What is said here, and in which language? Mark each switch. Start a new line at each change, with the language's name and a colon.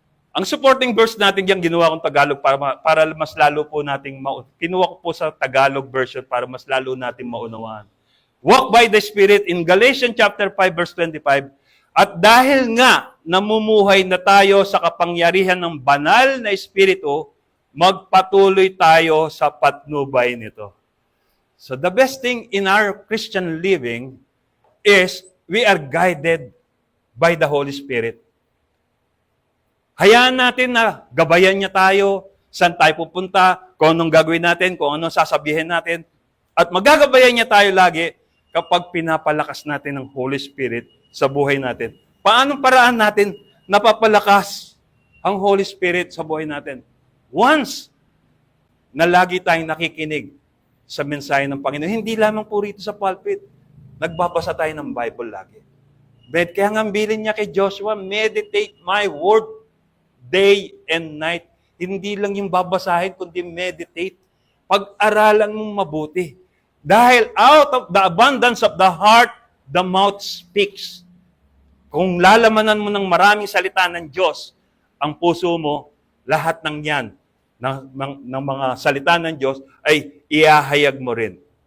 Filipino: Ang supporting verse natin diyan, ginawa kong Tagalog para mas lalo po nating kinuha ko po sa Tagalog version para mas lalo nating maunawaan.
English: Walk by the Spirit in Galatians chapter 5 verse 25.
Filipino: At dahil nga namumuhay na tayo sa kapangyarihan ng banal na Espiritu, magpatuloy tayo sa patnubay nito.
English: So the best thing in our Christian living is we are guided by the Holy Spirit.
Filipino: Hayaan natin na gabayan niya tayo, saan tayo pupunta, kung anong gagawin natin, kung anong sasabihin natin. At magagabayan niya tayo lagi kapag pinapalakas natin ng Holy Spirit sa buhay natin. Paanong paraan natin napapalakas ang Holy Spirit sa buhay natin? Once na lagi tayong nakikinig sa mensahe ng Panginoon. Hindi lamang po rito sa pulpit. Nagbabasa tayo ng Bible lagi. Kaya nga bilin niya kay Joshua,
English: meditate my word day and night.
Filipino: Hindi lang yung babasahin, kundi meditate. Pag-aralan mong mabuti.
English: Dahil out of the abundance of the heart, the mouth speaks.
Filipino: Kung lalamanan mo ng maraming salita ng Diyos, ang puso mo, lahat ng yan, ng mga salita ng Diyos, ay iahayag mo rin.